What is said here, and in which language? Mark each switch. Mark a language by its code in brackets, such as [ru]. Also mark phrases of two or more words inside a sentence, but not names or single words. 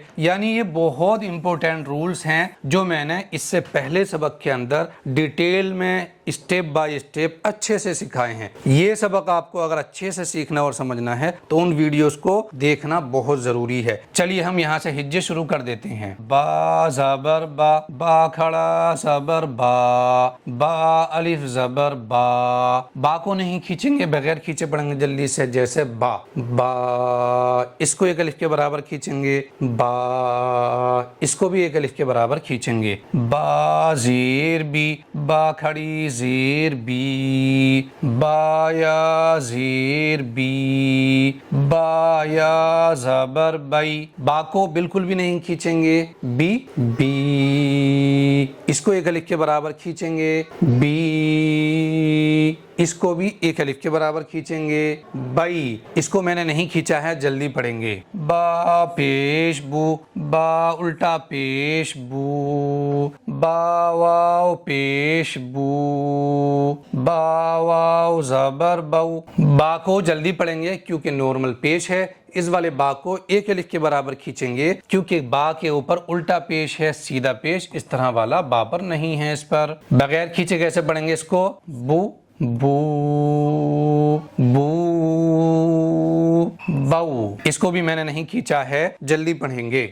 [ur] یعنی یہ بہت [en] important rules [ur] ہیں جو میں نے اس سے پہلے سبق کے اندر ڈیٹیل میں [en] step by step [ur] اچھے سے سکھائے ہیں۔ یہ سبق آپ کو اگر اچھے سے سیکھنا اور سمجھنا ہے تو ان ویڈیوز کو دیکھنا بہت ضروری ہے۔ چلیے ہم یہاں سے ہجے شروع کر دیتے ہیں۔ با زبر با، با کھڑا زبر با، با الف زبر با۔ با کو نہیں کھینچیں گے، بغیر کھینچے پڑھیں گے جلدی سے، جیسے با، با اس کو ایک الف کے برابر کھینچیں گے، با اس کو بھی ایک الف کے برابر کھینچیں گے۔ با زیر بی، با کھڑی زیر بی، با یا زیر بی، با یا زبر بئی۔ با کو بالکل بھی نہیں کھینچیں گے، بی، بی اس کو ایک الف کے برابر کھینچیں گے، بی اس کو بھی ایک الف کے برابر کھینچیں گے، بئی اس کو میں نے نہیں کھینچا ہے، جلدی پڑھیں گے۔ با پیش بو، با الٹا پیش بو، با واو پیش بو، با واو زبر بو۔ با کو جلدی پڑھیں گے کیونکہ نارمل پیش ہے، اس والے با کو ایک الف کے برابر کھینچیں گے کیونکہ با کے اوپر الٹا پیش ہے، سیدھا پیش اس طرح والا با پر نہیں ہے۔ اس پر بغیر کھینچے کیسے پڑھیں گے اس کو؟ بو، بو، بو، بو اس کو بھی میں نے نہیں کھینچا ہے، جلدی پڑھیں گے۔